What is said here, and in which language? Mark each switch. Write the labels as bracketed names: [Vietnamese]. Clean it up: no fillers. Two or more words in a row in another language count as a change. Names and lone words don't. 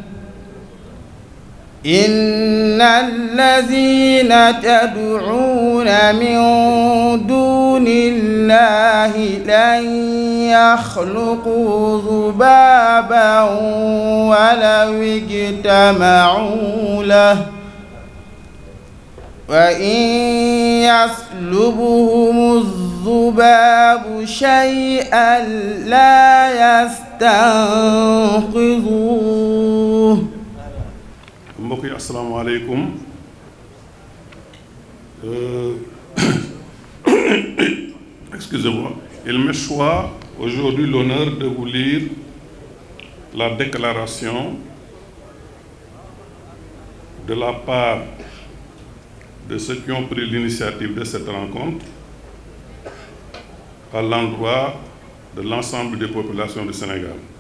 [Arabic] إن الذين تدعون من دون الله لن يخلقوا ذبابا ولو اجتمعوا له وإن يسلبهم الذباب شيئا لا يستنقذوه. [Wolof] mbokk yi asalaamaaleykum [French] excusez-moi, il me choisit aujourd'hui l'honneur de vous lire la déclaration de la part de ceux qui ont pris l'initiative de cette rencontre à l'endroit de l'ensemble des populations du Sénégal.